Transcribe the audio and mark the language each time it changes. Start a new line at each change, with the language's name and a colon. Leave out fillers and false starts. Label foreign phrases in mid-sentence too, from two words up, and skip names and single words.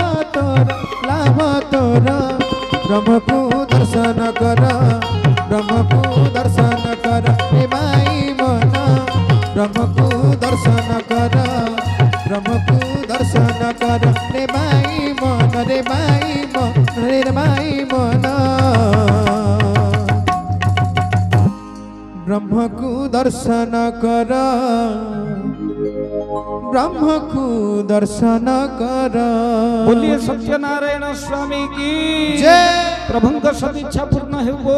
Odia: ତୋର ଲାଭ ତୋର ବ୍ରହ୍ମକୁ ଦର୍ଶନ କର ବ୍ରହ୍ମକୁ ଦର୍ଶନ କର ରେ ଭାଇ ମନ ବ୍ରହ୍ମକୁ ଦର୍ଶନ କର ବ୍ରହ୍ମକୁ ଦର୍ଶନ କର ରେ ଭାଇ ମନ ରେ ଭାଇ ମନ ରେ ଭାଇ ମନ ବ୍ରହ୍ମକୁ ଦର୍ଶନ କର ବ୍ରହ୍ମକୁ ଦର୍ଶନ କର।
Hindi: बोलिए सत्यनारायण स्वामी की जय। प्रभु का सदिच्छा पूर्ण है बोल